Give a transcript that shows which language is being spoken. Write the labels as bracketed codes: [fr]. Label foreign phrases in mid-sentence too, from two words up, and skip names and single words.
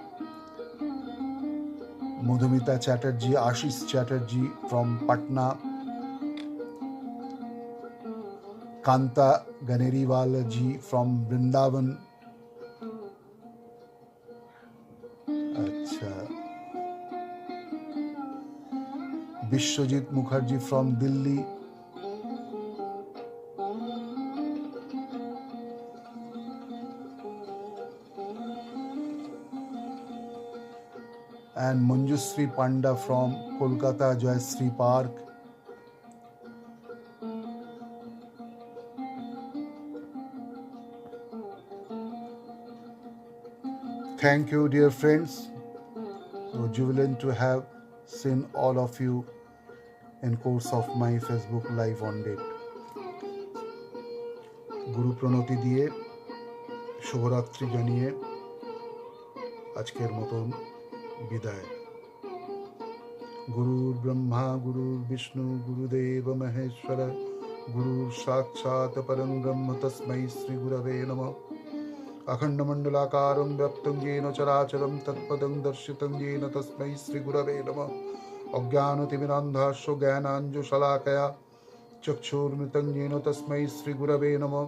[bn] মধুমিতা চ্যাটার্জি, আশিস চ্যাটার্জি ফ্রম পাটনা, কান্তা গনেরিওয়ালা জি ফ্রম বৃন্দাবন, আচ্ছা, বিশ্বজিৎ মুখার্জি ফ্রম দিল্লি, [en] and Manjushree Panda from Kolkata Joyashree Park. Thank you, dear friends. So jubilant to have seen all of you in course of my Facebook live on date. [bn] গুরু প্রণতি দিয়ে শুভরাত্রি জানিয়ে আজকের মতন বিদায়। [sa] গুরুর ব্রহ্মা গুরুর বিষ্ণু গুরুদেব মহেশ্বর, গুরুর সাক্ষাৎ পরং ব্রহ্ম তস্मै শ্রী গুরবে নমঃ। अखण्डमण्डलाकारं व्याप्तं येन चराचरं तत्पदं दर्शितं येन तस्मै श्रीगुरवे नमः। अज्ञानतिमिरान्धस्य ज्ञानाञ्जनशलाकया चक्षुर्मृतं येन तस्मै श्रीगुरवे नमः।